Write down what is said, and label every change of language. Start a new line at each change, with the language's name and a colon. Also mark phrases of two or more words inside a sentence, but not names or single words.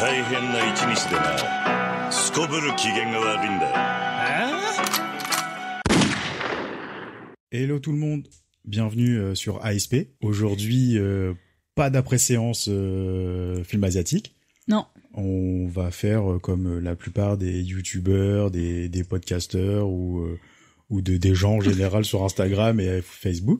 Japanese: 変な一日でな、すこぶる機嫌が悪いんだ。
French: Hello tout le monde, bienvenue sur ASP. Aujourd'hui, pas d'après-séance film asiatique. Non. On va faire comme la plupart des youtubeurs, des podcasteurs ou des gens en général sur Instagram et Facebook.